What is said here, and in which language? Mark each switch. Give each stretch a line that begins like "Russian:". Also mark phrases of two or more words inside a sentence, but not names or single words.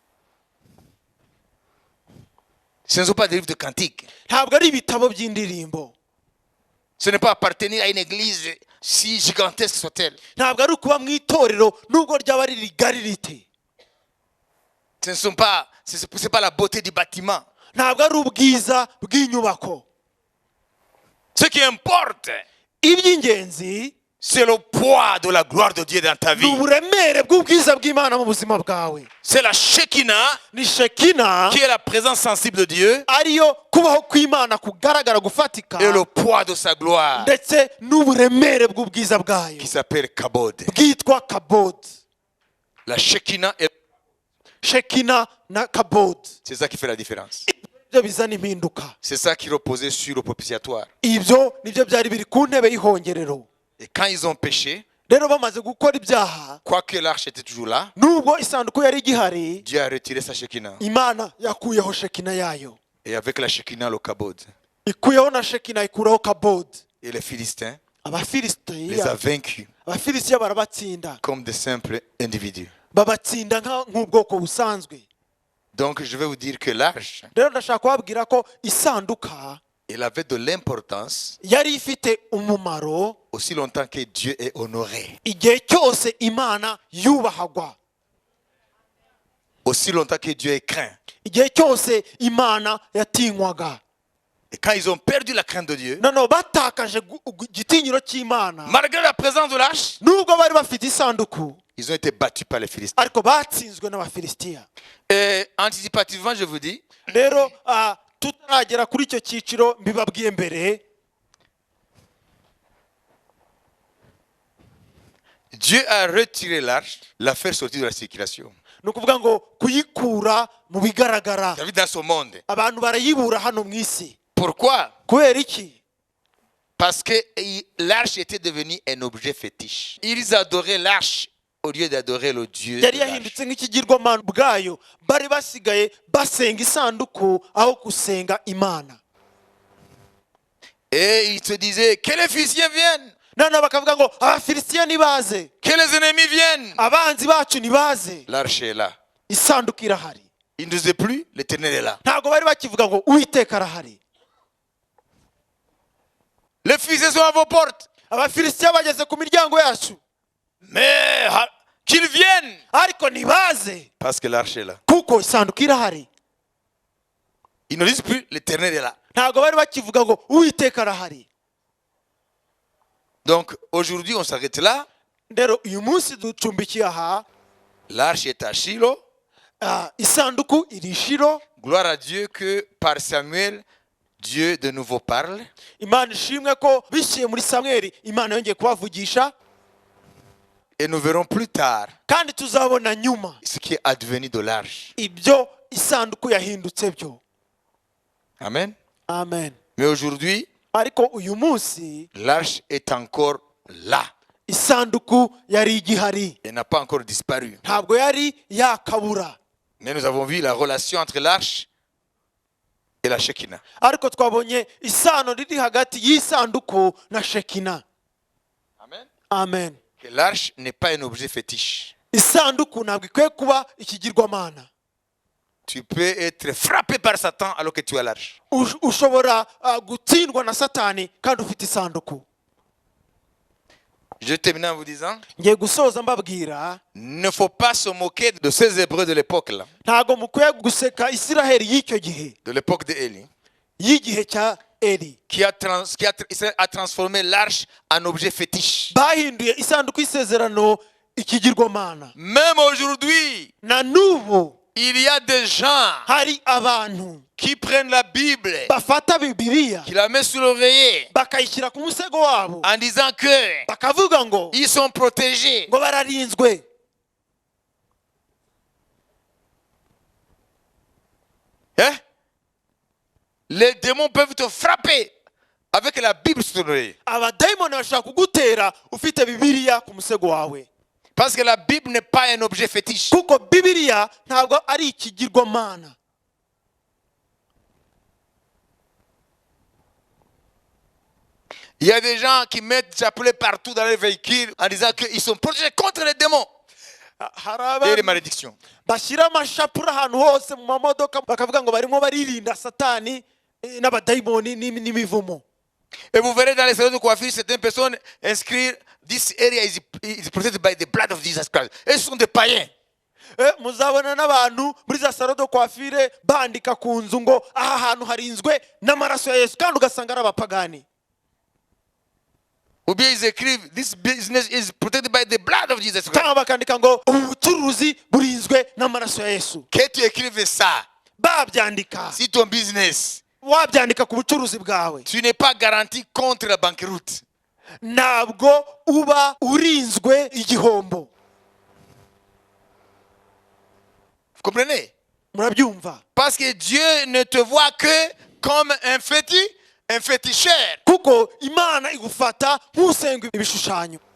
French: Ce ne sont pas des livres de cantiques.
Kinyarwanda: ntabwo ari ibitabo by'indirimbo,
French: Ce n'est pas appartenir à une église si gigantesque soit-elle.
Kinyarwanda: ntabwo ari ukuba mu itorero nubwo ryaba ari rigari rite,
French: Ce ne sont pas, c'est pas la beauté du bâtiment.
Kinyarwanda: ntabwo ari ubwiza bw'inyubako.
French: Ce qui importe,
Kinyarwanda: Iby'ingenzi
French: c'est le poids de la gloire de Dieu dans ta
Kinyarwanda: ni
French: vie.
Kinyarwanda: uburemere bw'ubwiza bw'Imana mu buzima bwawe.
French: C'est la Shekinah
Kinyarwanda: Ni Shekina
French: qui est la présence sensible de Dieu
Kinyarwanda: ariyo kubaho kw'Imana kugaragara gufatika,
French: et le poids de sa gloire
Kinyarwanda: ndetse n'uburemere bw'ubwiza bwayo
French: qui s'appelle Kabod.
Kinyarwanda: bwitwa kabod.
French: La Shekinah,
Kinyarwanda: Shekina na kabod,
French: c'est ça qui fait la différence.
Kinyarwanda: ibyo bizana impinduka.
French: C'est ça qui reposait sur le propitiatoire.
Kinyarwanda: Ibyo nibyo byari biri ku ntebe y'ihongerero.
French: Et quand ils ont péché,
Kinyarwanda: Rero bamaze gukora ibyaha,
French: quoique l'arche était toujours là,
Kinyarwanda: nubwo isanduku yari igihari,
French: Dieu a retiré sa Shekinah.
Kinyarwanda: Imana yakuyeho Shekina yayo,
French: Et avec la Shekinah, le Kabod.
Kinyarwanda: ikuyeho na Shekina ikuraho kabod.
French: Et les Philistins les a
Kinyarwanda: Abafilisitiya
French: vaincus
Kinyarwanda: Abafilisitiya barabatsinda,
French: comme des simples individus.
Kinyarwanda: babatsinda nk'ubwoko busanzwe.
French: Donc je vais vous dire que l'arche,
Kinyarwanda: Rero ndashaka kubabwira ko isanduka
French: elle avait de l'importance
Kinyarwanda: yari ifite umumaro
French: aussi longtemps que Dieu est honoré.
Kinyarwanda: igihe cyose Imana yubahagwa,
French: Aussi longtemps que Dieu est craint.
Kinyarwanda: igihe cyose Imana yatinywaga.
French: Et quand ils ont perdu la crainte de Dieu,
Kinyarwanda: Noneho batakaje igitinyiro cy'Imana,
French: malgré la présence de l'arche,
Kinyarwanda: nubwo bari bafite isanduku,
French: ils ont été battus par les Philistins.
Kinyarwanda: ariko batsinzwe n'Abafilisitiya.
French: Et anticipativement, je vous dis,
Kinyarwanda: Rero tutaragera kuri icyo cyiciro mbibabwiye mbere,
French: Dieu a retiré l'arche, l'a fait sortir de la circulation.
Kinyarwanda: ni ukuvuga ngo kuyikura mu bigaragara,
French: Vous avez vu dans ce monde.
Kinyarwanda: abantu barayibura hano mu isi.
French: Pourquoi?
Kinyarwanda: Kubera iki?
French: Parce que l'arche était devenue un objet fétiche. Ils adoraient l'arche au lieu d'adorer le Dieu de
Kinyarwanda: Yari
French: l'arche.
Kinyarwanda: yahindutse nk'ikigirwamana bwayo, bari basigaye basenga isanduku aho gusenga Imana.
French: Et ils se disaient, que les Philistins viennent,
Kinyarwanda: Noneho bakavuga ngo Abafilisitiya nibaze,
French: que les ennemis viennent.
Kinyarwanda: abanzi bacu nibaze,
French: L'arche est là.
Kinyarwanda: isanduku irahari.
French: Ils ne disaient plus, l'Éternel est là.
Kinyarwanda: Ntabwo bari bakivuga ngo Uwiteka arahari.
French: Les Philistins sont à vos portes.
Kinyarwanda: Abafilisitiya bageze ku miryango yacu,
French: Mais qu'ils viennent.
Kinyarwanda: ariko nibaze
French: Parce que l'arche est là.
Kinyarwanda: kuko isanduku irahari.
French: Ils ne disent plus, l'Éternel est là.
Kinyarwanda: Ntabwo bari bakivuga ngo Uwiteka arahari.
French: Donc aujourd'hui, on s'arrête là.
Kinyarwanda: Rero uyu munsi ducumbikiye aha,
French: L'arche est à Shiloh.
Kinyarwanda: isanduku iri Shilo.
French: Gloire à Dieu que par Samuel, Dieu de nouveau parle.
Kinyarwanda: Imana ishimwe ko biciye muri Samweli Imana yongeye kubavugisha,
French: Et nous verrons plus tard
Kinyarwanda: kandi tuzabona nyuma
French: ce qui est advenu de l'arche.
Kinyarwanda: ibyo isanduku yahindutse byo.
French: Amen.
Kinyarwanda: Amen.
French: Mais aujourd'hui,
Kinyarwanda: Ariko uyu munsi
French: l'arche est encore là.
Kinyarwanda: isanduku yari igihari,
French: Elle n'a pas encore disparu.
Kinyarwanda: ntabwo yari yakabura.
French: Mais nous avons vu la relation entre l'arche et la Shekinah.
Kinyarwanda: Ariko twabonye isano riri hagati y'isanduku na Shekina.
French: Amen.
Kinyarwanda: Amen.
French: Que l'arche n'est pas un objet fétiche.
Kinyarwanda: Isanduku ntabwo ikwiye kuba ikigirwamana.
French: Tu peux être frappé par Satan alors que tu as l'arche.
Kinyarwanda: Ushobora gutsindwa na Satani kandi ufite isanduku.
French: Je termine en vous disant,
Kinyarwanda: Ngiye gusoza mbabwira,
French: ne faut pas se moquer de ces Hébreux de l'époque là,
Kinyarwanda: ntabwo mukwiye guseka Isiraheli y'icyo gihe,
French: de l'époque de Élie,
Kinyarwanda: y'igihe cya Eli.
French: qui a transformé l'arche en objet fétiche.
Kinyarwanda: Bahinduye isanduku y'isezerano ikigirwamana.
French: Même aujourd'hui,
Kinyarwanda: Na n'ubu
French: il y a des gens
Kinyarwanda: hari abantu
French: qui prennent la Bible,
Kinyarwanda: bafata Bibiliya
French: qui la mettent sur l'oreiller
Kinyarwanda: bakayishyira ku musego wabo,
French: en disant que
Kinyarwanda: bakavuga ngo
French: ils sont protégés.
Kinyarwanda: ngo bararinzwe. Hein?
French: Les démons peuvent te frapper avec la Bible sur ton oreille.
Kinyarwanda: abadayimoni bashaka kugutera ufite bibiliya ku musego wawe,
French: Parce que la Bible n'est pas un objet fétiche.
Kinyarwanda: kuko bibiliya ntabwo ari ikigirwamana.
French: Il y a des gens qui mettent chapelet partout dans les véhicules en disant qu'ils sont protégés contre les démons
Kinyarwanda: Hari
French: et les
Kinyarwanda: abantu
French: malédictions.
Kinyarwanda: bashyira amashapura ahantu hose mu mamodoka bakavuga ngo barimo baririnda satani n'abadayimoni n'imivumo.
French: Et vous verrez dans les salons de coiffure, certaines personnes inscrire
English: this area is protected by the blood of Jesus Christ.
French: Et ce sont des païens.
Kinyarwanda: Muzabona n'abantu muri za
French: salo de coiffure
Kinyarwanda: bandika ku nzu ngo aha hantu harinzwe n'amaraso ya Yesu, kandi ugasanga ari abapagani.
French: Ou bien ils écrivent
English: this business is protected by the blood of Jesus Christ.
Kinyarwanda: Cyangwa bakandika ngo ubu bucuruzi burinzwe n'amaraso ya Yesu.
French: Que tu écrives ça,
Kinyarwanda: Babyandika,
French: si ton business,
Kinyarwanda: wabyandika ku bucuruzi bwawe,
French: tu n'es pas garanti contre la banqueroute.
Kinyarwanda: ntabwo uba urinzwe igihombo.
French: Vous comprenez?
Kinyarwanda: Murabyumva?
French: Parce que Dieu ne te voit que comme un féticheur.
Kinyarwanda: Kuko Imana igufata nk'usenga ibishushanyo.